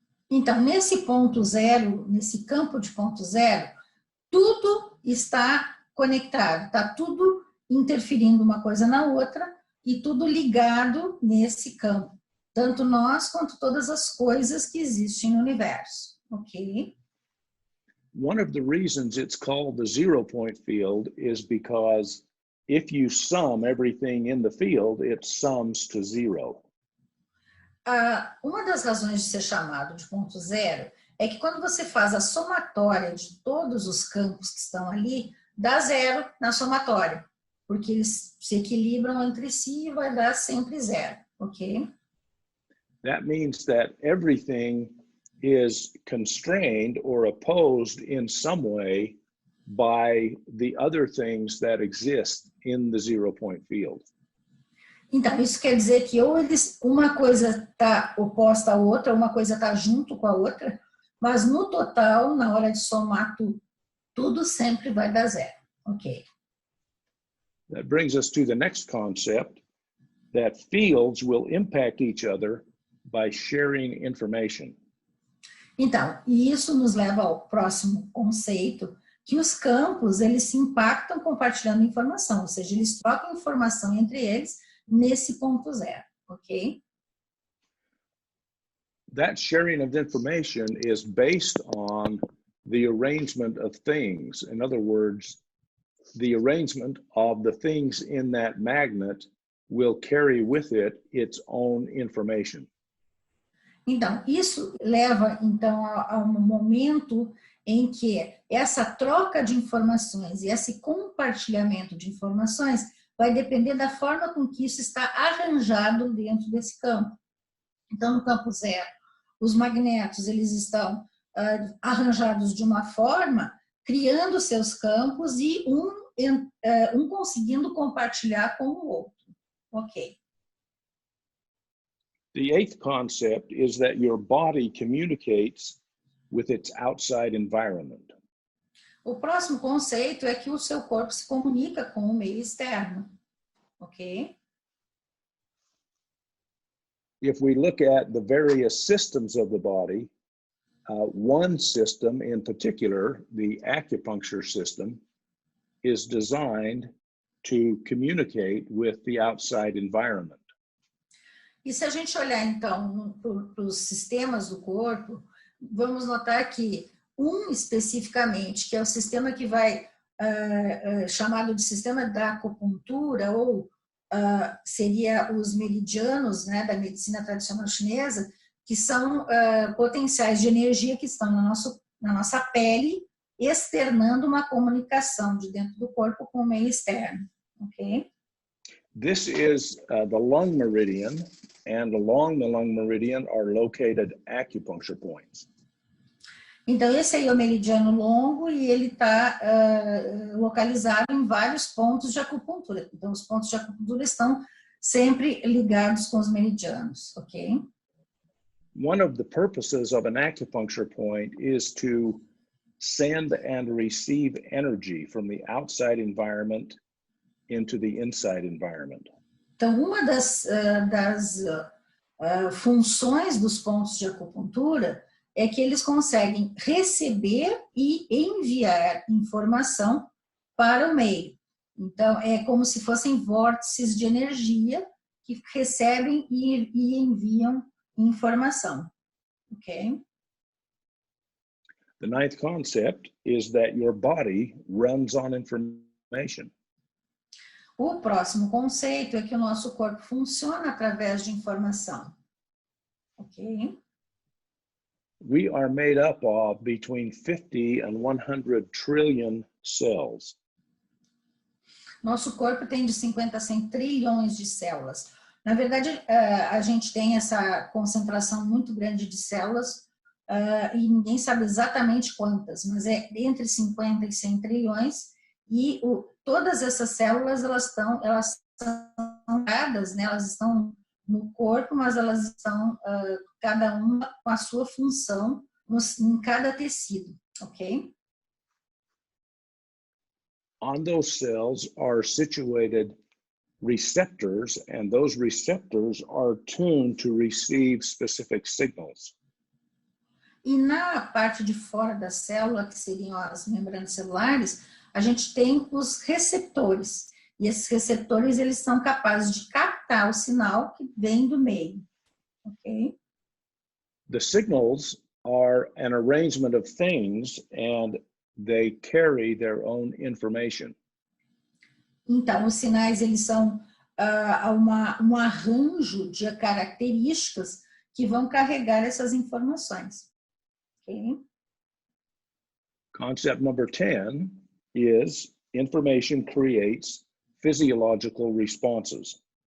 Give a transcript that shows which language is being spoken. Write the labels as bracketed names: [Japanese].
[Portuguese] Então, nesse ponto zero, nesse campo de ponto zero, tudo está conectado, está tudo interferindo uma coisa na outra e tudo ligado nesse campo. Tanto nós quanto todas as coisas que existem no universo, ok? [English] One of the reasons it's called the 0-point field is because if you sum everything in the field, it sums to 0. [Portuguese] Uma das razões de ser chamado de ponto zero é que quando você faz a somatória de todos os campos que estão ali, dá 0 na somatória, porque eles se equilibram entre si e vai dar sempre 0, ok? [English] That means that everything is constrained or opposed in some way by the other things that exist in the 0-point field. [Portuguese] Então, isso quer dizer que ou uma coisa está oposta à outra, uma coisa está junto com a outra, mas no total, na hora de somar tudo sempre vai dar zero. Ok. [English] That brings us to the next concept, that fields will impact each other by sharing information. [Portuguese] Então, e isso nos leva ao próximo conceito, que os campos, eles se impactam compartilhando informação, ou seja, eles trocam informação entre eles nesse ponto zero, ok? [English] That sharing of information is based on the arrangement of things. In other words, the arrangement of the things in that magnet will carry with it its own information. [Portuguese] Então, isso leva, então, a um momento em que essa troca de informações e esse compartilhamento de informações vai depender da forma com que isso está arranjado dentro desse campo. Então, no campo zero, os magnetos, eles estão arranjados de uma forma, criando seus campos e um conseguindo compartilhar com o outro. Ok. [English] The eighth concept is that your body communicates with its outside environment. [Portuguese] O próximo conceito é que o seu corpo se comunica com o meio externo. Ok? [English] If we look at the various systems of the body, one system in particular, the acupuncture system, is designed to communicate with the outside environment. [Portuguese] E se a gente olhar, então, para os sistemas do corpo, vamos notar que especificamente, que é o sistema que vai, chamado de sistema da acupuntura, ou seria os meridianos, né, da medicina tradicional chinesa, que são potenciais de energia que estão na nossa pele, externando uma comunicação de dentro do corpo com o meio externo. Ok? [English] This is the lung meridian, and along the lung meridian are located acupuncture points. [Portuguese] Então, esse aí é o meridiano longo e ele está localizado em vários pontos de acupuntura. Então, os pontos de acupuntura estão sempre ligados com os meridianos, ok? [English] One of the purposes of an acupuncture point is to send and receive energy from the outside environment into the inside environment. [Portuguese] Então, uma das funções dos pontos de acupuntura é que eles conseguem receber e enviar informação para o meio. Então, é como se fossem vórtices de energia que recebem e enviam informação. Ok? [English] The ninth concept is that your body runs on information. [Portuguese] O próximo conceito é que o nosso corpo funciona através de informação. Ok? [English] We are made up of between 50 and 100 trillion cells. [Portuguese] Nosso corpo tem de 50 a 100 trilhões de células. Na verdade, a gente tem essa concentração muito grande de células e ninguém sabe exatamente quantas, mas é entre 50 e 100 trilhões e todas essas células, elas são dadas, né? Elas estão no corpo, mas elas estão cada uma com a sua função em cada tecido, ok? [English] On those cells are situated receptors, and those receptors are tuned to receive specific signals. [Portuguese] E na parte de fora da célula, que seriam as membranas celulares, a gente tem os receptores. E esses receptores, eles são capazes de captar o sinal que vem do meio. Ok? [English] The signals are an arrangement of things, and they carry their own information. [Portuguese] Então, os sinais, eles são um arranjo de características que vão carregar essas informações. Okay? [English] Concept number 10 is information creates physiological responses.